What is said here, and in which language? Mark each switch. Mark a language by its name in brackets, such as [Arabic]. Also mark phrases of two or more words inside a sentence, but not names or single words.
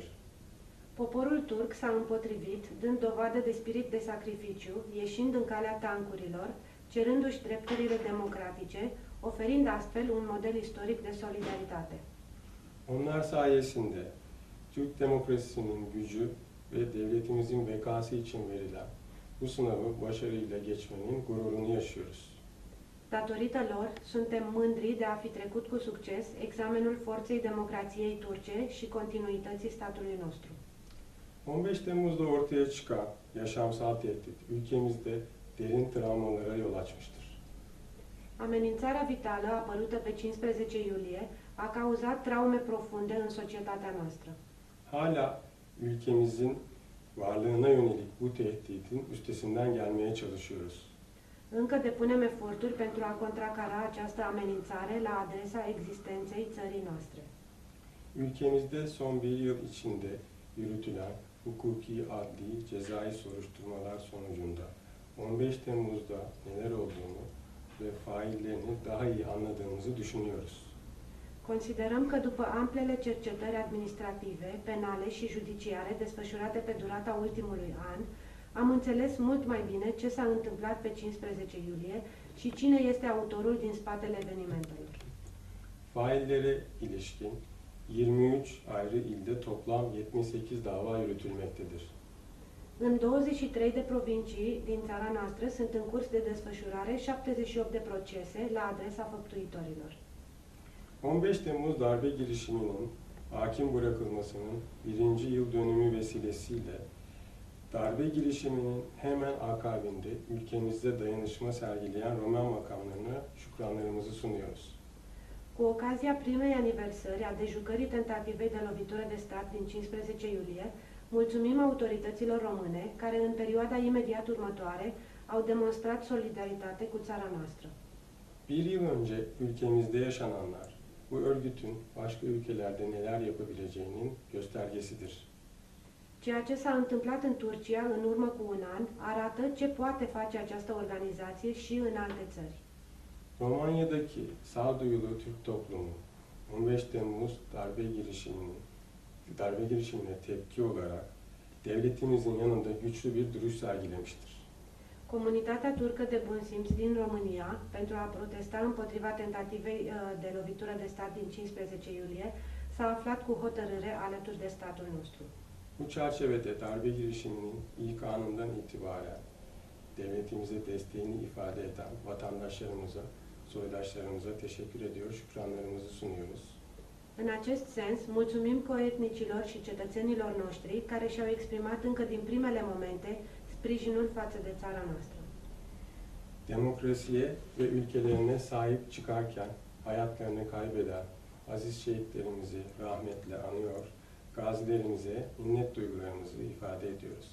[Romanian] Poporul turc s-a împotrivit, dând dovadă de spirit de sacrificiu, ieșind în calea tancurilor, cerându-și drepturile democratice, oferind astfel un model istoric de solidaritate. [Turkish] Onlar sayesinde Türk demokrasisinin gücü ve devletimizin bekası için verilen bu sınavı başarıyla geçmenin gururunu yaşıyoruz. [Romanian] Datorită lor, suntem mândri de a fi trecut cu succes examenul forței democrației turce și continuității statului nostru. [Turkish] 15 Temmuz'da ortaya çıkan yaşamsal tehdit ülkemizde derin travmalara yol açmıştır. [Romanian] Amenințarea vitală apărută pe 15 iulie a cauzat traume profunde în societatea noastră. [Turkish] Hala ülkemizin varlığına yönelik bu tehditin üstesinden gelmeye çalışıyoruz. [Romanian] Încă depunem eforturi pentru a contracara această amenințare la adresa existenței țării noastre. [Turkish] Ülkemizde son bir yıl içinde yürütülen hukuki, adli, cezai soruşturmalar sonucunda 15 Temmuz'da neler olduğunu ve faillerini daha iyi anladığımızı düşünüyoruz. [Romanian] Considerăm că după amplele cercetări administrative, penale și judiciare desfășurate pe durata ultimului an, am înțeles mult mai bine ce s-a întâmplat pe 15 iulie și cine este autorul din spatele evenimentelor. [Turkish] Faillere ilişkin 23 ayrı ilde toplam 78 dava yürütülmektedir. [Romanian] În 23 de provincii din țara noastră sunt în curs de desfășurare 78 de procese la adresa făptuitorilor. [Turkish] 15 Temmuz darbe girişiminin hakim bırakılmasının 1. yıl dönümü vesilesiyle darbe girişiminin hemen akabinde ülkemizde dayanışma sergileyen Roman makamlarına şükranlarımızı sunuyoruz. [Romanian] Cu ocazia primei aniversări a dejucării tentativei de lovitură de stat din 15 iulie, mulțumim autorităților române care în perioada imediat următoare au demonstrat solidaritate cu țara noastră. [Turkish] Bir yıl önce ülkemizde yaşananlar bu örgütün başka ülkelerde neler yapabileceğinin göstergesidir. [Romanian] Ceea ce s-a întâmplat în Turcia în urmă cu un an arată ce poate face această organizație și în alte țări. [Turkish] Romanya'daki sağduyulu Türk toplumu 15 Temmuz darbe girişimine tepki olarak devletimizin yanında güçlü bir duruş sergilemiştir. [Romanian] Comunitatea turcă de bun simț din România, pentru a protesta împotriva tentativei de lovitură de stat din 15 iulie, s-a aflat cu hotărâre alături de statul nostru. [Turkish] Bu çerçevede darbe girişiminin ilk anından itibaren devletimize desteğini ifade eden vatandaşlarımıza, soydaşlarımıza teşekkür ediyor, şükranlarımızı sunuyoruz. [Romanian] În acest sens, mulțumim coetnicilor și cetățenilor noștri care și-au exprimat încă din primele momente sprijinul față de țara noastră. [Turkish] Demokrasiye ve ülkelerine sahip çıkarken hayatlarını kaybeden aziz şehitlerimizi rahmetle anıyor, gazilerimize minnet duygularımızı ifade ediyoruz.